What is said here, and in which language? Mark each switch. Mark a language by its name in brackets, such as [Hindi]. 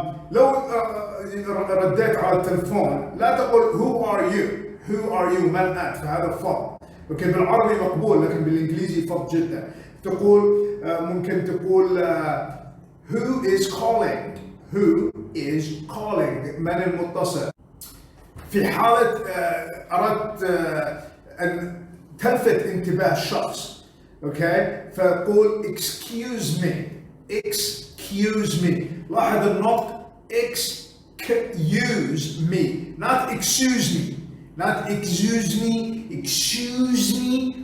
[Arabic] لو رديت على التلفون لا تقول [English] who are you. Who are you؟ [Arabic] من أنت؟ فهذا فض. اوكي، بالعربي مقبول لكن بالانجليزي فض جدا. تقول ممكن تقول [English] who is calling. Who is calling؟ [Arabic] من المتصل. في حالة أردت أن تلفت انتباه شخص، اوكي، فقول [English] excuse me. [Arabic] excuse me. لاحظ النطق [English] excuse me, not excuse me, not excuse me, excuse me.